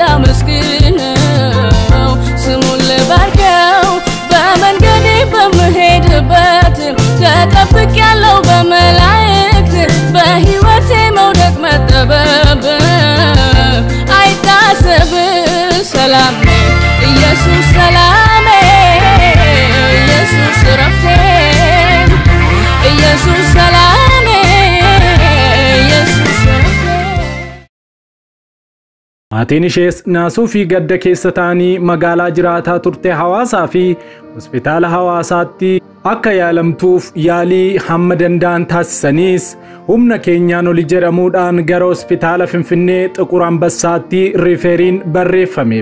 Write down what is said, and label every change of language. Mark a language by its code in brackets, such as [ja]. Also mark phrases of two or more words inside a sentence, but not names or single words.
[am] ላመስግነው ስሙን ልባርከው በመንገዴ በምሄድበት ተጠብቄያለሁ በመላእክት በሕይወቴ መውደቅ መጠበብ አይታሰብ ሰላሜ ኢየሱስ ሰላሜ ኢየሱስ ረፍቴ ኢየሱስ ሰላሜ ኢየሱስ [om] Maatiin ishees naasuu fi gadda keessa taanii magaalaa jiraataa turte Hawaasaa fi hospitaala Hawaasaatti akka yaalamtuuf yaalii hamma danda'an taasisaniis humna keenyaan oli jedhamuudhaan gara hospitaala Finfinnee Xiquur Ambassaatti rifeeriin barreeffameef.